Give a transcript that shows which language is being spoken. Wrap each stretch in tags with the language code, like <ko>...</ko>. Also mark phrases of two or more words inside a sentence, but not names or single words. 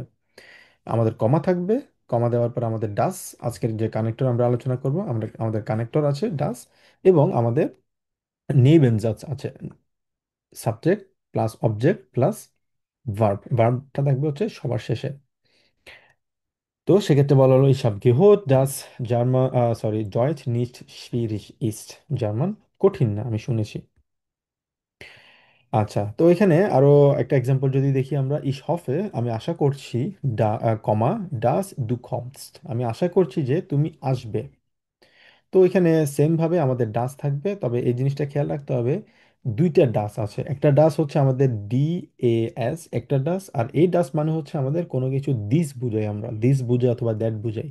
<bn>আমাদের কমা থাকবে, কমা দেওয়ার পর আমাদের ডাস, আজকের যে কানেক্টর আমরা আলোচনা করব, আমাদের কানেক্টর আছে ডাস, এবং আমাদের নেবেনজাজ আছে,</bn> <en>subject plus object plus verb,</en> <bn>ভার্বটা থাকবে হচ্ছে সবার শেষে। তো সেক্ষেত্রে বলা হলো</bn> <de>ich habe gehört, dass</de> <bn>জার্মান সরি ডয়েচ</bn> <de>nicht schwierig ist,</de> <bn>জার্মান কঠিন না, আমি শুনেছি। আচ্ছা, তো এখানে আরো একটা এক্সাম্পল যদি দেখি আমরা,</bn> <de>ich hoffe,</de> <bn>আমি আশা করছি, কমা</bn> <de>dass du kommst,</de> <bn>আমি আশা করছি যে তুমি আসবে। তো এখানে সেম ভাবে আমাদের ডাস থাকবে, তবে এই জিনিসটা খেয়াল রাখতে হবে, দুইটা ডাস আছে। একটা ডাস হচ্ছে আমাদের DAS একটা ডাস, আর এই ডাস মানে হচ্ছে আমাদের কোনো কিছু দিস বুঝাই, আমরা দিস বুঝাই অথবা দ্যাট বুঝাই।</bn>